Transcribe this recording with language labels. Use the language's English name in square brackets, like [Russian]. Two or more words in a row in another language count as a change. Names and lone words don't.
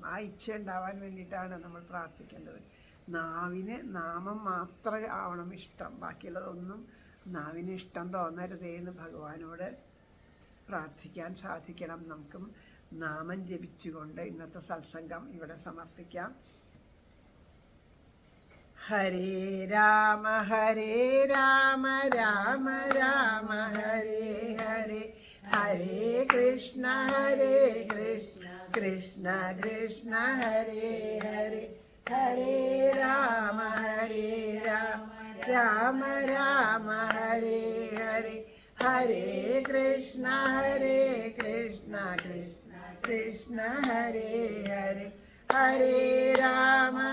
[Malayalam] ആ ഇച്ഛ ഉണ്ടാവാൻ വേണ്ടിയിട്ടാണ് നമ്മൾ പ്രാർത്ഥിക്കേണ്ടത്. നാവിന് നാമം മാത്രം ആവണം ഇഷ്ടം, ബാക്കിയുള്ളതൊന്നും നാവിന് ഇഷ്ടം തോന്നരുതേ എന്ന് ഭഗവാനോട് പ്രാർത്ഥിക്കാൻ സാധിക്കണം. നമുക്കും നാമം ജപിച്ചുകൊണ്ട് ഇന്നത്തെ സത്സംഗം ഇവിടെ സമർപ്പിക്കാം. [Sanskrit] हरे राम राम राम हरे हरे, हरे कृष्ण कृष्ण कृष्ण हरे हरे, हरे राम राम राम हरे हरे, हरे कृष्ण कृष्ण कृष्ण हरे हरे, हरे राम